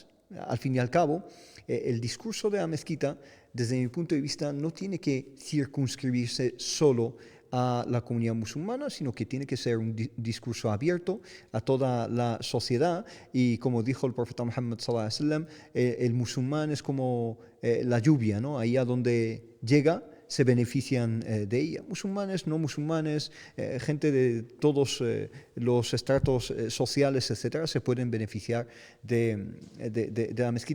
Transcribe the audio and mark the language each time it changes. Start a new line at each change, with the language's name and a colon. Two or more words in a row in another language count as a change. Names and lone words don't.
Spanish: Al fin y al cabo, el discurso de la mezquita, desde mi punto de vista, no tiene que circunscribirse solo a la comunidad musulmana, sino que tiene que ser un discurso abierto a toda la sociedad. Y como dijo el profeta Muhammad
Arabic: صلى الله عليه وسلم,
Spanish: el musulmán es como la lluvia, ¿no? Ahí a donde llega se benefician de ella. Musulmanes, no musulmanes, gente de todos los estratos sociales, etcétera, se pueden beneficiar de la mezquita.